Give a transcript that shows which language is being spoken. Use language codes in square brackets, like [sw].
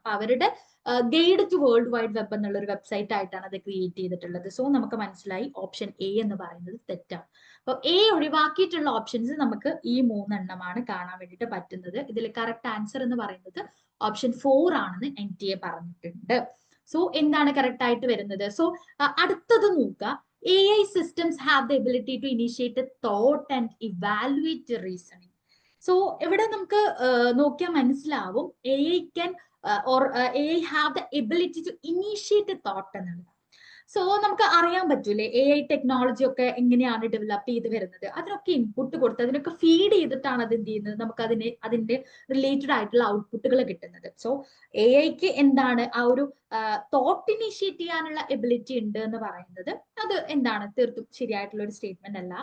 [ml] അപ്പൊ അവരുടെ guide to world wide web എന്നുള്ള ഒരു വെബ്സൈറ്റ് ആയിട്ടാണ് അത് ക്രിയേറ്റ് ചെയ്തിട്ടുള്ളത്. സോ നമുക്ക് മനസ്സിലായി ഓപ്ഷൻ എ എന്ന് പറയുന്നത് തെറ്റാണ്. അപ്പൊ എ ഒഴിവാക്കിയിട്ടുള്ള ഓപ്ഷൻസ് നമുക്ക് ഈ 3 എണ്ണമാണ് കാണാൻ വേണ്ടിയിട്ട് പറ്റുന്നത്. ഇതിൽ കറക്റ്റ് ആൻസർ എന്ന് പറയുന്നത് ഓപ്ഷൻ 4 ആണെന്ന് NTA പറഞ്ഞിട്ടുണ്ട്. സോ എന്താണ് കറക്റ്റ് ആയിട്ട് വരുന്നത്? സോ അടുത്തത് നോക്കുക. [en] AI systems have the ability to initiate a thought and evaluate reasoning. [ml] So ഇവിടെ നമുക്ക് നോക്കിയാൽ മനസ്സിലാവും [en] AI can or AI have the ability to initiate a thought [ml] എന്നുള്ളത്. സോ നമുക്ക് അറിയാൻ പറ്റൂലേ AI ടെക്നോളജി ഒക്കെ എങ്ങനെയാണ് ഡെവലപ്പ് ചെയ്ത് വരുന്നത്. അതിനൊക്കെ ഇൻപുട്ട് കൊടുത്ത് അതിനൊക്കെ ഫീഡ് ചെയ്തിട്ടാണ് അത് എന്ത് ചെയ്യുന്നത്, നമുക്ക് അതിന്റെ റിലേറ്റഡ് ആയിട്ടുള്ള ഔട്ട്പുട്ടുകൾ കിട്ടുന്നത്. സോ AIക്ക് എന്താണ് ആ ഒരു തോട്ട് ഇനീഷ്യേറ്റ് ചെയ്യാനുള്ള എബിലിറ്റി ഉണ്ട് എന്ന് പറയുന്നത് അത് എന്താണ് തീർത്തും ശരിയായിട്ടുള്ള ഒരു സ്റ്റേറ്റ്മെന്റ് അല്ല.